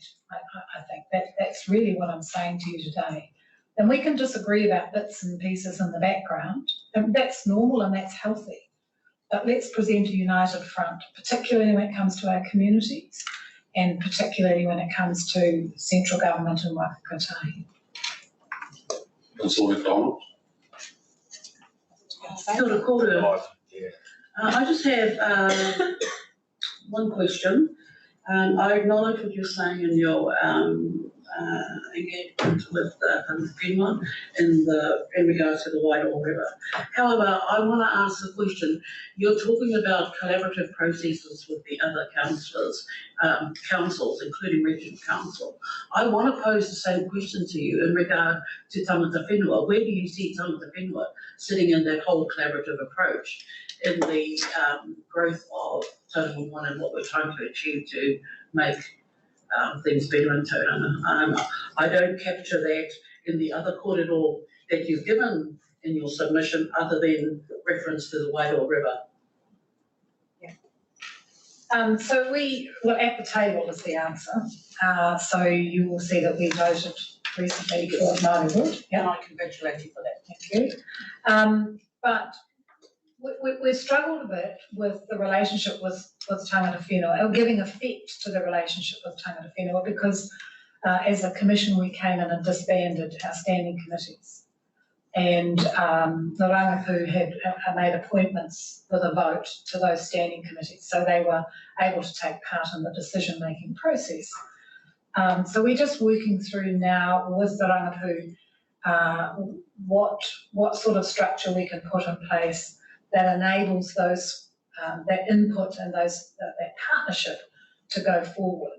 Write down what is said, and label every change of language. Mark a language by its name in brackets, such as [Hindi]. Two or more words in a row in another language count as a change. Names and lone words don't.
[English] I think that's really what I'm saying to you today. And we can disagree about bits and pieces in the background, and that's normal and that's healthy. But let's present a united front, particularly when it comes to our communities and particularly when it comes to central government and Waka-Kotahi. Councillor McDonald. [Māori] Kia ora koutou. [English] I just have one question. I acknowledge what you're saying in your engagement with the Greenland in regards to the Wairoa River. However, I want to ask the question. You're talking about collaborative processes with the other councils, including regional council. I want to pose the same question to you in regard to [Māori] tangata whenua. [English] Where do you see [Māori] tangata whenua [English] sitting in that whole collaborative approach in the growth of Total One and what we're trying to achieve to make things better in Tauranga? I don't capture that in the other kōrero that you've given in your submission other than reference to the Wairoa River. So well, at the table is the answer. So you will see that we voted recently for Neighbourhood. Yeah, And I congratulate you for that. thank you. But we've struggled a bit with the relationship with [Māori] tangata whenua, [English] or giving effect to the relationship with [Māori] tangata whenua, [English] because as a commission we came in and disbanded our standing committees. And the Rangapu had made appointments with a vote to those standing committees, so they were able to take part in the decision-making process. So we're just working through now with the Rangapu what sort of structure we can put in place that enables those that input and that partnership to go forward.